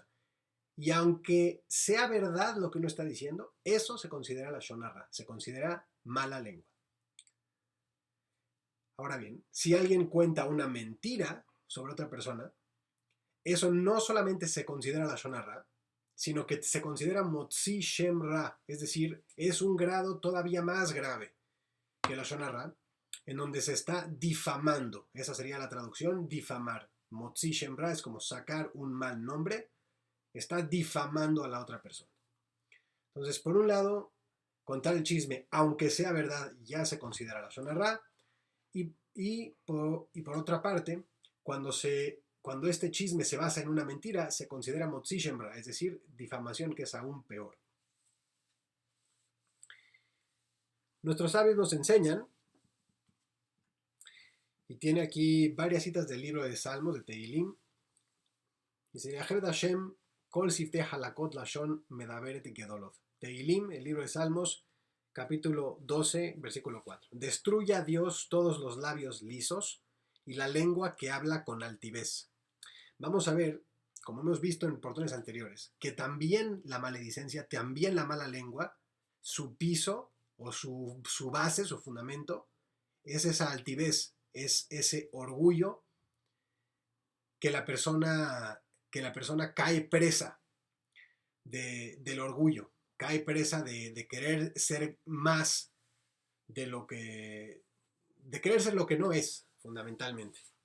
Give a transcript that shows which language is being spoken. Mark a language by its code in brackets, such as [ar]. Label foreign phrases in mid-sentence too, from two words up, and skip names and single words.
[es] Y aunque sea verdad lo que uno está diciendo, eso se considera [he] לשון הרע, [es] se considera mala lengua. Ahora bien, si alguien cuenta una mentira sobre otra persona, eso no solamente se considera [he] לשון הרע, [es] sino que se considera [he] מוציא שם רע, [es] es decir, es un grado todavía más grave que [he] לשון הרע, [es] en donde se está difamando. Esa sería la traducción, difamar. [he] מוציא שם רע [es] es como sacar un mal nombre, está difamando a la otra persona. Entonces, por un lado, contar el chisme, aunque sea verdad, ya se considera [he] לשון הרע, [es] y por otra parte, cuando este chisme se basa en una mentira, se considera [he] מוציא שם רע, [es] es decir, difamación, que es aún peor. Nuestros sabios nos enseñan, y tiene aquí varias citas del libro de Salmos, de Tehilim, dice, [he] יכרת ה׳ כל שפתי חלקות לשון מדברת גדלות. [es] Tehilim, el libro de Salmos, capítulo 12, versículo 4. Destruya a Dios todos los labios lisos y la lengua que habla con altivez. Vamos a ver, como hemos visto en portones anteriores, que también la maledicencia, también la mala lengua, su piso o su base, su fundamento, es esa altivez, es ese orgullo que la persona, que la persona cae presa del orgullo, cae presa de querer ser más de lo que, de querer ser lo que no es, fundamentalmente.